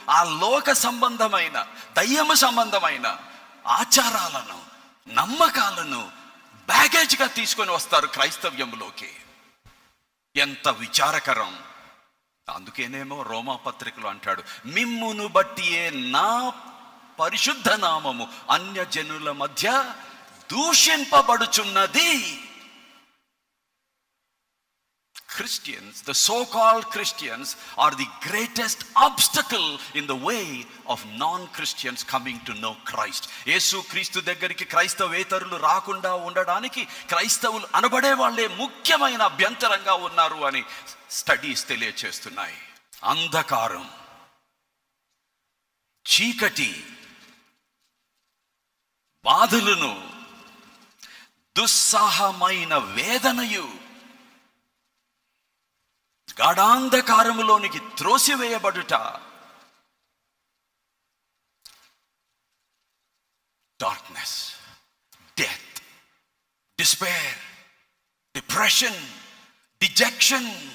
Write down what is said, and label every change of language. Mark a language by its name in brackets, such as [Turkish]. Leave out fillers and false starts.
[Telugu] ఆ లోక సంబంధమైన, దయ్యము సంబంధమైన ఆచారాలను, నమ్మకాలను బ్యాగేజ్గా తీసుకొని వస్తారు క్రైస్తవ్యంలోకి. ఎంత విచారకరం! అందుకేనేమో రోమా పత్రికలో అంటాడు, మిమ్మును బట్టియే నా పరిశుద్ధ నామము అన్యజనుల మధ్య దూషింపబడుచున్నది. [English] Christians, the so-called Christians, are the greatest obstacle in the way of non-Christians coming to know Christ. [Telugu] యేసు క్రీస్తు దగ్గరికి క్రైస్తవేతరులు రాకుండా ఉండడానికి క్రైస్తవులు అనబడే వాళ్ళే ముఖ్యమైన అభ్యంతరంగా ఉన్నారు అని స్టడీస్ తెలియచేస్తున్నాయి. అంధకారం, చీకటి, బాధలను, దుస్సాహమైన వేదనయు గాఢాంధకారములోనికి త్రోసివేయబడుట, darkness, death, despair, depression, dejection.